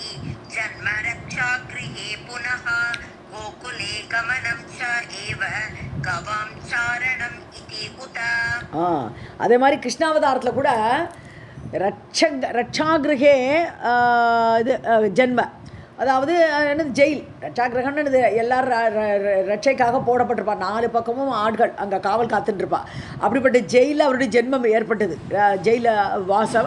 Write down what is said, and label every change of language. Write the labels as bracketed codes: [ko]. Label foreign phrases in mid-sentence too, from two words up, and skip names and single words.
[sa] जन्म रक्षा गृहे पुनः गोकुले गमनं च एव गवां चारणम् इति उत. [ta] அதே மாதிரி கிருஷ்ணாவதாரத்தில் கூட ரட்சாகிரகே இது ஜென்ம, அதாவது என்னது ஜெயில், ரட்சாகிரகம்னு எல்லாரும் ரட்சைக்காக போடப்பட்டிருப்பா, 4 பக்கமும் ஆட்கள் அங்கே காவல் காத்துட்டுருப்பா. அப்படிப்பட்ட ஜெயிலில் அவருடைய ஜென்மம் ஏற்பட்டது, ஜெயிலில் வாசம்.